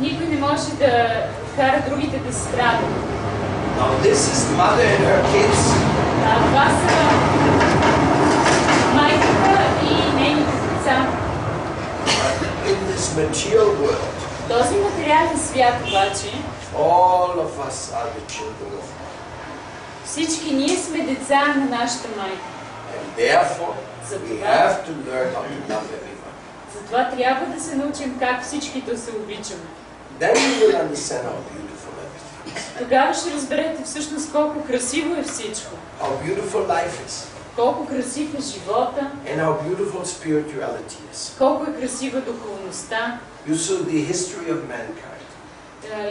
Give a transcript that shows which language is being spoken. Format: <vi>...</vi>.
<bg>Никой не може да кара другите да страдат.</bg> <en>Now this is mother and her kids.</en> <bg>Това са майката и нейните деца.</bg> <en>In this material world,</en> <bg>Този материален свят обаче,</bg> <en>all of us are the children of God.</en> <bg>всички ние сме деца на нашата майка.</bg> <en>And therefore, we have to learn how to love everyone.</en> <bg>Затова трябва да се научим как всички да се обичаме.</bg> <en>Then you will understand how beautiful everything</en> <bg>Тогава ще разберете всъщност колко красиво е всичко.</bg> <en>How beautiful life is.</en> <bg>Колко красив е живота.</bg> <en>And how beautiful spirituality is.</en> <bg>Колко е красива духовността.</bg> <en>You saw the history of mankind.</en>